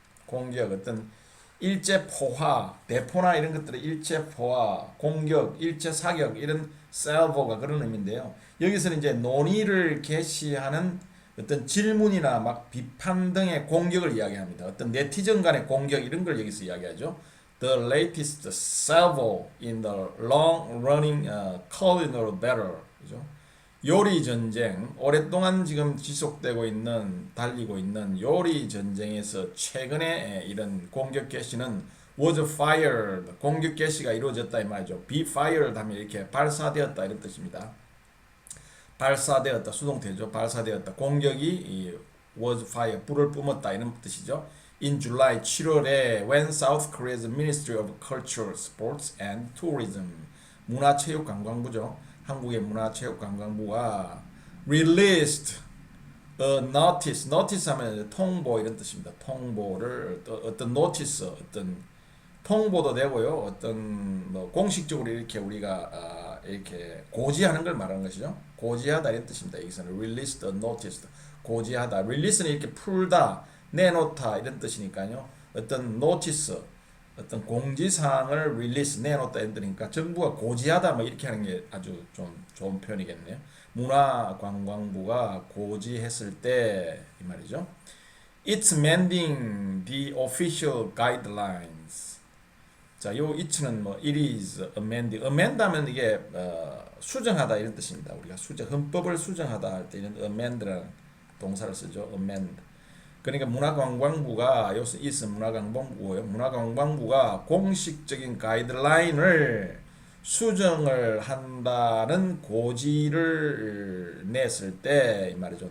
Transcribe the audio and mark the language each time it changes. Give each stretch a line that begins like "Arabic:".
Korean: 공격, 어떤 일제 포화, 대포나 이런 것들의 일제 포화, 공격, 일제 사격 이런 salvo가 그런 의미인데요. 여기서는 이제 논의를 개시하는 어떤 질문이나 막 비판 등의 공격을 이야기합니다. 어떤 네티즌 간의 공격 이런 걸 여기서 이야기하죠.
English: The latest salvo in the long-running culinary battle.
Korean: 그죠? 요리 전쟁, 오랫동안 지금 지속되고 있는, 달리고 있는 요리 전쟁에서 최근에 이런 공격 개시는
English: was fired,
Korean: 공격 개시가 이루어졌다 이 말이죠. be fired 하면 이렇게 발사되었다 이런 뜻입니다. 발사되었다, 수동태죠. 발사되었다. 공격이
English: was fired,
Korean: 불을 뿜었다 이런 뜻이죠.
English: In July,
Korean: 7월에
English: when South Korea's Ministry of Culture, Sports and Tourism,
Korean: 문화체육관광부죠. 한국의 문화체육관광부가
English: released a notice
Korean: 하면 통보 이런 뜻입니다. 통보를 어떤 notice, 어떤 통보도 되고요. 어떤 뭐 공식적으로 이렇게 우리가 이렇게 고지하는 걸 말하는 것이죠. 고지하다 이런 뜻입니다. 여기서는 released a notice, 고지하다. release는 이렇게 풀다, 내놓다 이런 뜻이니까요. 어떤 notice, 어떤 공지사항을 release, 내놓다 이런 뜻이니까 정부가 고지하다 뭐 이렇게 하는 게 아주 좀 좋은 표현이겠네요. 문화관광부가 고지했을 때 이 말이죠.
English: It's amending the official guidelines.
Korean: 자, 요 it는 뭐
English: it is amending.
Korean: amend 하면 이게 수정하다 이런 뜻입니다. 우리가 헌법을 수정하다 할 때 이런 amend라는 동사를 쓰죠.
English: amend.
Korean: 그러니까 문화관광부가 여기서 is 문화관광부고요. 문화관광부가 공식적인 가이드라인을 수정을 한다는 고지를 냈을 때 이 말이죠.